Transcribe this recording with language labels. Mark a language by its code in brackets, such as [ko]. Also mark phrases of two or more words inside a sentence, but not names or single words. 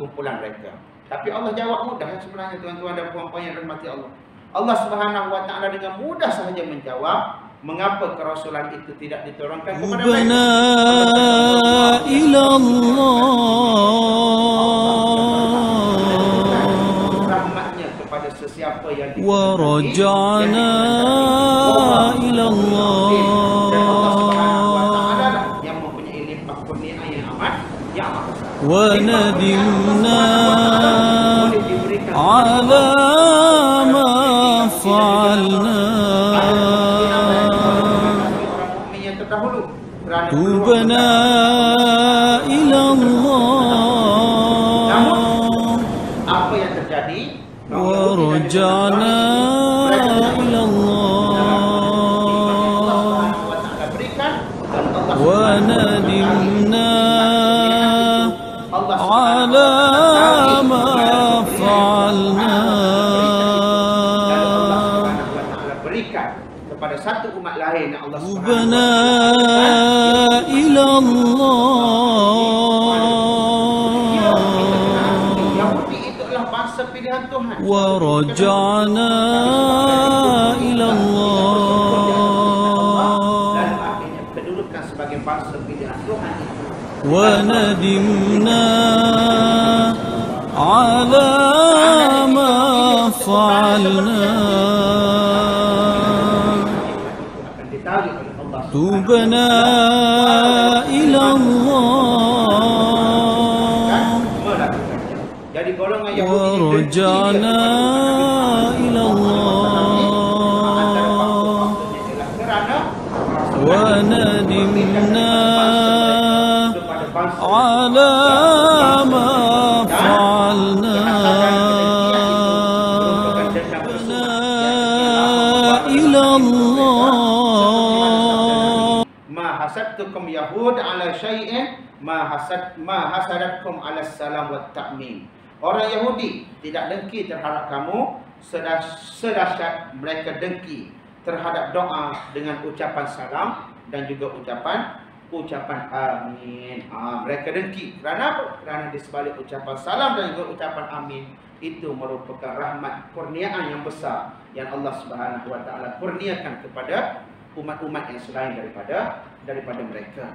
[ms] Tapi Allah jawab mudah sebenarnya, tuan-tuan dan puan-puan yang dirahmati Allah. Allah [ar] سبحانه وتعالى [ms] dengan mudah sahaja menjawab. Mengapa kerasulan itu tidak diturunkan kepada mereka? [ar] إلى الله [ms] rahmatnya kepada sesiapa yang [ar] ورجعنا إلى الله. [ms] Dan Allah [ar] سبحانه وتعالى [ms] lah yang mempunyai limpah kurnia yang amat besar. [ar] وندمنا على ما فعلنا تبنا إلى الله. [ms] Namun apa yang terjadi? [ar] ورجعنا إلى الله وندمنا على ما فعلنا. [ms] Berikan kepada satu umat lain yang Allah [ar] تبنا إلى الله. [ms] Yahudi itu adalah bangsa pilihan Tuhan. [ar] ورجعنا إلى الله. [ms] Dan akhirnya kedudukan sebagai bangsa pilihan Tuhan. [ar] وندمنا على ما فعلنا تبنا إلى الله. [ms] Jadi golongan [ar] ورجعنا إلى الله وندمنا على ما فعلنا إلى الله. حسدتكم يهود على شيء ما حسدتكم على سلام وتأمين. [ms] Orang Yahudi tidak dengki terhadap kamu sedahsyat mereka dengki terhadap doa dengan ucapan salam dan juga ucapan amin. Mereka dengki kerana apa? Kerana di sebalik ucapan salam dan juga ucapan amin itu merupakan rahmat kurniaan yang besar yang Allah [ar] سبحانه وتعالى [ms] kurniakan kepada umat-umat yang selain daripada mereka.